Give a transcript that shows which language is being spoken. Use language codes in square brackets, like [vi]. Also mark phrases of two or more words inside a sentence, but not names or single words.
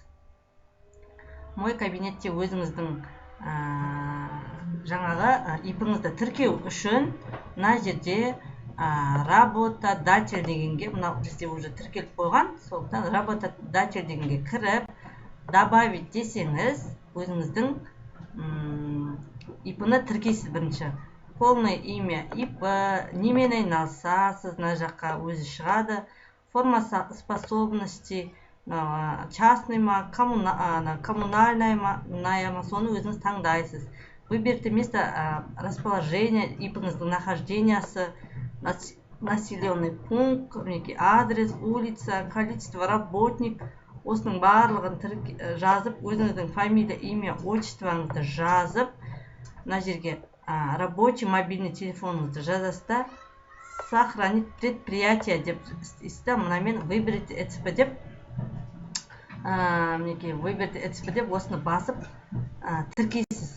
[kk] Мой кабинетте өзіңіздің жаңағы ипіңізді тіркеу үшін мына жерде работодатель дегенге, мынау бізде уже тіркеліп қойған, сондықтан работодатель дегенге кіріп добавить десеңіз, өзіңіздің ипіні тіркейсіз бірінші. [ru] Полное имя ИП, [kk] немен айналысасыз, мына жаққа өзі шығады. [ru] Форма способности, [kk] частный ма, коммунальная ма, соны өзіңіз таңдайсыз. [ru] Выберите место расположения, [kk] ипіңіздің нахождениясы, [ru] населенный пункт, адрес, улица, количество работник, [kk] осының барлығын жазып, өзіңіздің [ru] фамилия, имя, [kk] отчествоңызды жазып, мына жерге [ru] рабочий мобильный [kk] телефоныңызды жазасыз, [ru] сохранить предприятие [kk] деп істі, мұнамен [ru] выберите ЭЦП [kk] деп, [ru] выберите ЭЦП [kk] деп осыны басып тіркейсіз.